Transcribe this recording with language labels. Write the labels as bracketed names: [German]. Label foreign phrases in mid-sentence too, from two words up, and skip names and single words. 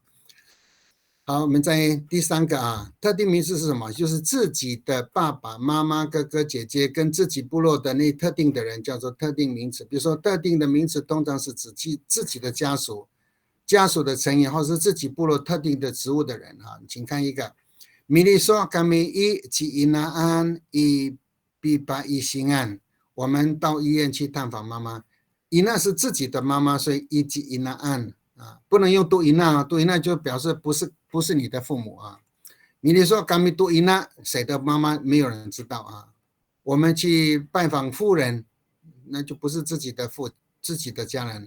[Chinese] 好，我们在第3个啊，特定名词是什么？就是自己的爸爸妈妈、哥哥姐姐跟自己部落的那特定的人叫做特定名词。比如说，特定的名词通常是指自己的家属的成员，或是自己部落特定的职务的人哈。请看一个，米利说 [Amis] kami i ci inaan i biba i singan， [Chinese] 我们到医院去探访妈妈。ina 是自己的妈妈，所以 [Amis] i ci inaan。 [Chinese] 不能用杜伊娜，杜伊娜就表示不是你的父母啊。你说kami杜伊娜，谁的妈妈没有人知道啊。我们去拜访夫人，那就不是自己的家人。